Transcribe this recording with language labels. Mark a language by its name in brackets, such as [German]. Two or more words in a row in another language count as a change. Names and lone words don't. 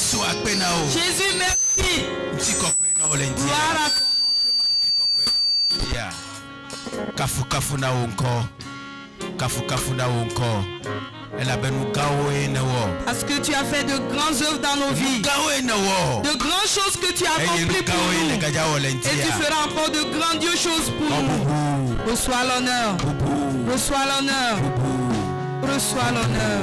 [French] Jésus, merci. Gloire à ton nom. Yeah. [Ewe] Kafu kafu na wonko. Kafu kafu na wonko. [French] Parce que tu as fait de grandes œuvres dans nos vies. De grandes choses que tu as accomplies pour nous. Et tu feras encore de grandioses choses pour nous. Reçois l'honneur. Reçois l'honneur. Reçois l'honneur.